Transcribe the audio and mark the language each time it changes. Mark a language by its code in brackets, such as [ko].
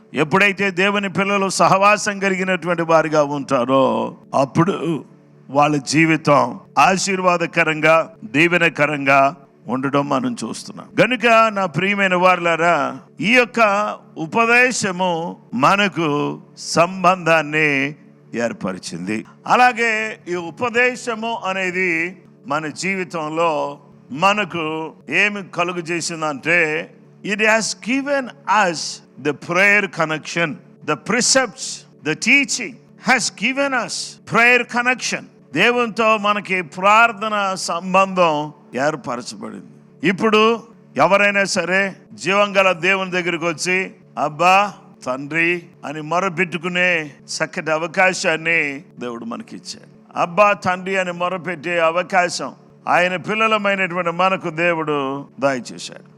[te] ఎప్పుడైతే దేవుని పిల్లలు సహవాసం కలిగినటువంటి వారిగా ఉంటారో అప్పుడు వాళ్ళ జీవితం ఆశీర్వాదకరంగా, దీవెనకరంగా ఉండడం మనం చూస్తున్నాం. గనుక నా ప్రియమైన వారులారా, ఈ యొక్క ఉపదేశము మనకు సంబంధాన్ని ఏర్పరిచింది. అలాగే ఈ ఉపదేశము అనేది మన జీవితంలో మనకు ఏమి కలుగు చేసిందంటే, [en] it has given us the prayer connection, the precepts, the teaching has given us prayer connection. [te] దేవునితో మనకి ప్రార్థన సంబంధం ఏర్పరచబడింది. ఇప్పుడు ఎవరైనా సరే జీవం గల దేవుని దగ్గరికి వచ్చి అబ్బా, తండ్రి అని మొరపెట్టుకునే చక్కటి అవకాశాన్ని దేవుడు మనకి ఇచ్చాడు. అబ్బా, తండ్రి అని మొరపెట్టే అవకాశం ఆయన పిల్లలమైనటువంటి మనకు దేవుడు దయచేశాడు.